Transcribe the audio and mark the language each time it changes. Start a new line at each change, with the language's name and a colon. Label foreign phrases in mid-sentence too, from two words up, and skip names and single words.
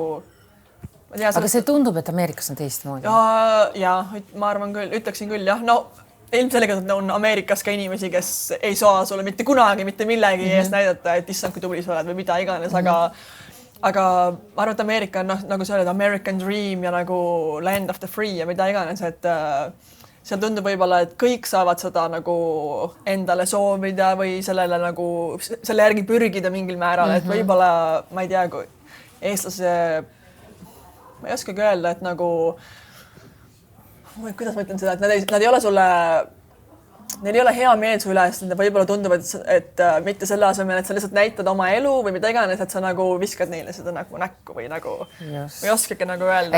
Estonian: aga see tundub, et Ameerikas on teistmoodi. Ja ma arvan küll, ütleksin küll jah, no ilmselgelt on Ameerikas ka inimesi, kes ei saa sulle mitte kunagi mitte millegi eest näidata, et issand, kui tubli sa oled või mida iganes, aga ma arvan, et Ameerika on nagu sa oled
English: American Dream
Estonian: ja nagu
English: land of the free
Estonian: ja mida iganes, et seal tundub võib-olla, et kõik saavad seda nagu endale soovida või sellele nagu selle järgi pürgida mingil määral, et võib-olla ma ei tea, kui eestlase ma ei oskagi öelda, et nagu kuidas ma ütlen seda, et nad ei ole sulle, neil ei ole hea meel su üle, sest nad võib-olla tundub, et mitte selle asemel, et sa lihtsalt näitad oma elu või mida iganes, et sa nagu viskad neile seda nagu näkku või nagu või oskagi nagu öelda.